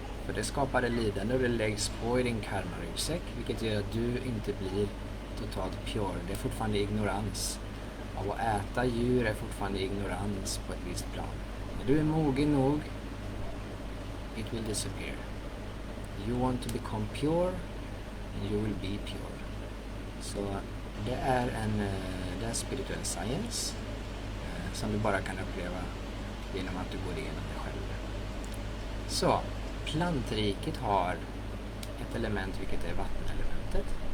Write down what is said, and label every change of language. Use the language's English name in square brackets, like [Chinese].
[Swedish] och det skapar lidande och det läggs på i din karma-ryggsäck, vilket gör att du inte blir totalt pure. Det är fortfarande ignorans. Av att äta djur är fortfarande ignorans på ett visst plan. När du är mogen nog, [English] it will disappear. You want to become pure and you will be pure. [Swedish] Så det är det är spirituell science som du bara kan uppleva genom att du går igenom det själv. Så plantriket har ett element, vilket är vattenelementet.